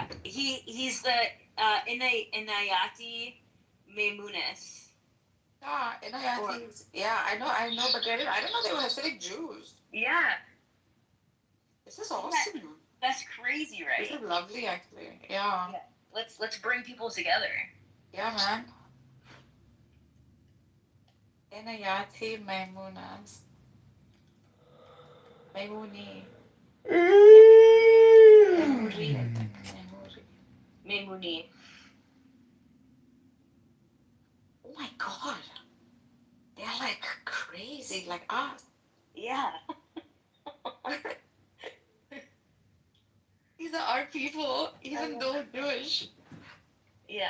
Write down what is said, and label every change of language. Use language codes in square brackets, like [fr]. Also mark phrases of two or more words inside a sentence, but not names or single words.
[en] He's the Inayati Maimunis. Yeah, Inayati. Yeah, I know, but I don't know they were Hasidic Jews. Yeah. This is awesome. That's crazy, right? This is lovely, actually. Yeah. Let's bring people together. Yeah, man. Inayati Maimunas. Maimuni. Maimuni. Oh my god. They're crazy, like us. Yeah. These are our people, even though Jewish. Yeah.